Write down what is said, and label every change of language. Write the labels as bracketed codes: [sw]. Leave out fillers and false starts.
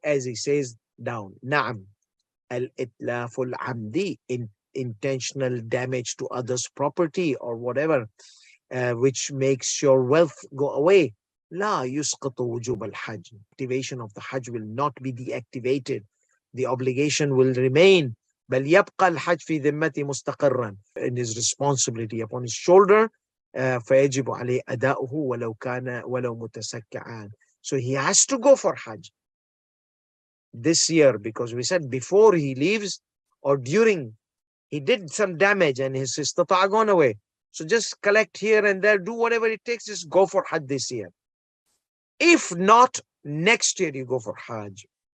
[en] As he says down, [ar] Naam, al-itlaful amdi, [en] intentional damage to others' property or whatever, which makes your wealth go away. [ar] لا يسقط وجوب الحج. [en] Activation of the Hajj will not be deactivated. The obligation will remain. [ar] بل يبقى الحج في ذمته مستقرا. [en] In his responsibility upon his shoulder. [ar] فيجب عليه أداؤه ولو متسكعان. [en] So he has to go for Hajj this year, because we said before he leaves or during, he did some damage and his istata' gone away. So just collect here and there, do whatever it takes, just go for Hajj this year. If not, next year you go for Hajj.